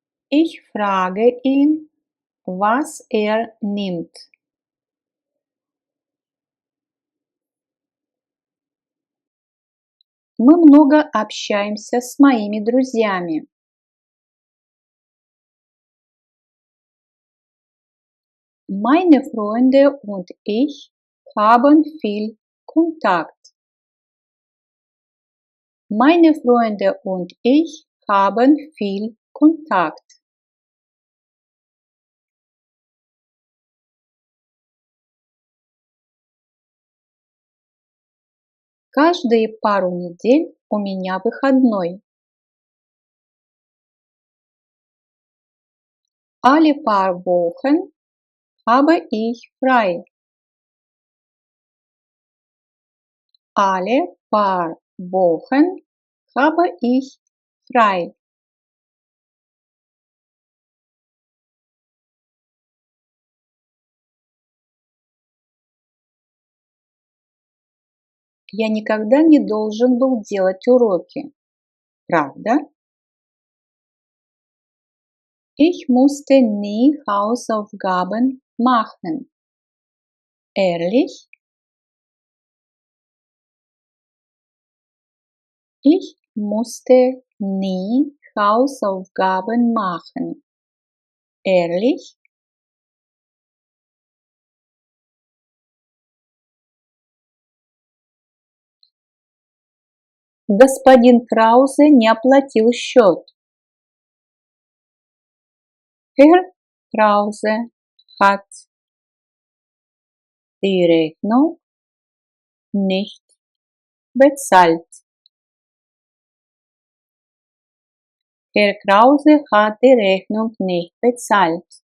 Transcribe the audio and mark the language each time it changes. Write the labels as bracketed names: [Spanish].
[German] Ich frage ihn, was nimmt. [Russian] Мы много общаемся с моими друзьями. [German] Meine Freunde und ich haben viel Kontakt. Meine Freunde und ich haben viel Kontakt. [Russian] Каждые пару недель у меня выходной. [German] Alle paar Wochen habe ich frei. Alle paar Wochen habe ich frei. [Russian] Я никогда не должен был делать уроки. Правда? [German] Ich musste nie Hausaufgaben machen. Ehrlich? Ich musste nie Hausaufgaben machen. ehrlich? [Russian] Господин Краузе не оплатил счет. [German] Herr Krause hat die Rechnung nicht bezahlt. Herr Krause hat die Rechnung nicht bezahlt.